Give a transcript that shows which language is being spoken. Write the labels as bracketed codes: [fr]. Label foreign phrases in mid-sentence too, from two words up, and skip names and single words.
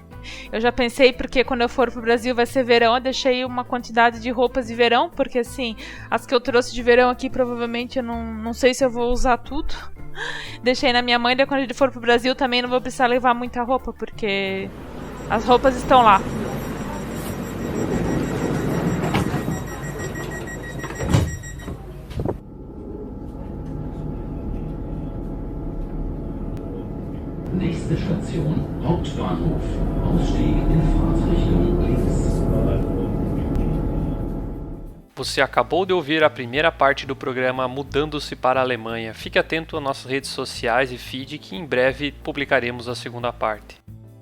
[pt] Eu já pensei, porque quando eu for pro Brasil vai ser verão, eu deixei uma quantidade de roupas de verão, porque assim, as que eu trouxe de verão aqui, provavelmente eu não sei se eu vou usar tudo. Deixei na minha mãe, daí quando ele for pro Brasil também não vou precisar levar muita roupa, porque as roupas estão lá. [de] Nächste Station, Hauptbahnhof. Ausstieg in Fahrtrichtung links. [pt] Você acabou de ouvir a primeira parte do programa Mudando-se para a Alemanha. Fique atento às nossas redes sociais e feed que em breve publicaremos a segunda parte.